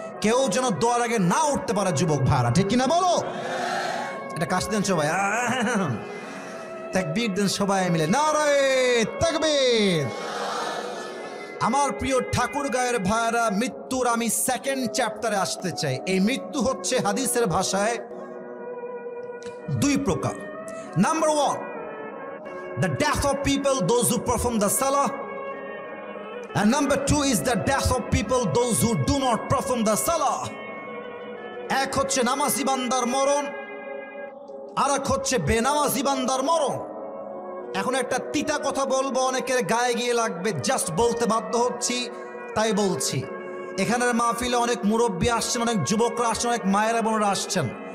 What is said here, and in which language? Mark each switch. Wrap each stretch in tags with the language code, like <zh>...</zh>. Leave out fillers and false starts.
<bn>কেউ যেন দোয়ার আগে না উঠতে পারে যুবক ভাইরা, ঠিক কিনা বলো? এটা কাশ দেন সবাই, তাকবীর দেন সবাই মিলে, নারায়ে তাকবীর। আমার প্রিয় ঠাকুর গায়ের ভাইরা, মৃত্যুর আমি সেকেন্ড চ্যাপ্টারে আসতে চাই। এই মৃত্যু হচ্ছে হাদিসের ভাষায় দুই প্রকার।</bn> <en>Number 1, the death of people, those who perform the salah, and number 2 is the death of people, those who do not perform the salah.</en> <bn>এক হচ্ছে নামাজি বান্দার মরণ, আর এক হচ্ছে বেনামাজি বান্দার মরণ। এখন একটা তিতা কথা বলবো, অনেকের গায়ে গিয়ে লাগবে, জাস্ট বলতে বাধ্য হচ্ছি তাই বলছি। এখানের মাহফিলে অনেক মুরব্বী আসছেন, অনেক যুবকরা আসছেন, অনেক মায়েরা বোনেরা আসছেন।</bn>